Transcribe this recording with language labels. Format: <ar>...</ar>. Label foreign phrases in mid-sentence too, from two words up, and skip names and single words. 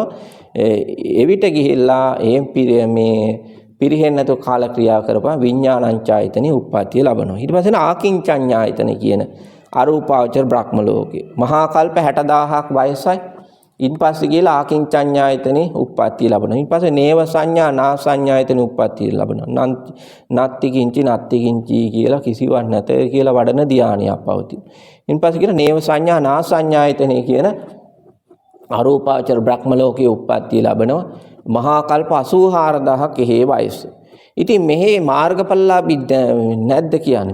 <si>එවිට ගිහිල්ලා මේ පිරිහෙන්නේ නැතුව කාල ක්‍රියා කරපුවා විඥානංචායතනෙ උප්පත්තිය ලබනවා. ඊට පස්සේ ආකින්චඤ්ඤායතන කියන අරූපාවචර බ්‍රහ්ම ලෝකේ මහා කල්ප 60000ක් වයසයි. ඉන් පස්සේ කියලා ආකින්චඤ්ඤායතනේ උප්පත්තිය ලබනවා. ඊට පස්සේ නේව සංඥා නා සංඥායතනේ උප්පත්තිය ලබනවා.</si> <pi>නත්ති කිංචි නත්ති කිංචි</pi> <si>කියලා කිසිවක් නැත කියලා වඩන ධානයක් පවතින. ඊට පස්සේ කියලා නේව සංඥා නා සංඥායතනේ කියන අරූපාවචර බ්‍රහ්ම ලෝකයේ උප්පත්තිය ලබනවා. මහා කල්ප 84000ක හේ වයස. ඉතින් මෙහි මාර්ගඵලලාභී නැද්ද කියන්නේ?</si>